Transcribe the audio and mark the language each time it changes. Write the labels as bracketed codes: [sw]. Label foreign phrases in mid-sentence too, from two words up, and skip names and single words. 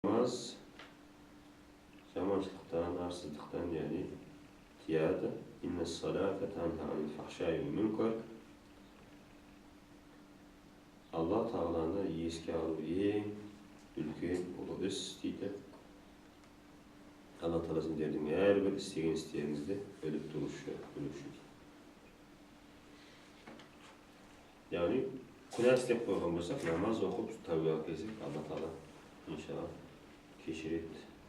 [kk] Namaz жаманшылықтан, арсыздықтан, яғни тияды. [ar] إن الصلاة تنهى عن الفحشاء والمنكر. [kk] Алла Тағаланы еске алу ең үлкен ұлы іс дейді. Алла Тағала сендердің әрбір істеген істеріңізді біліп тұрушы. Яғни күнә істеп қойған болсақ, намаз оқып тәубаға келсек, Алла Тағала иншалла кешіреді.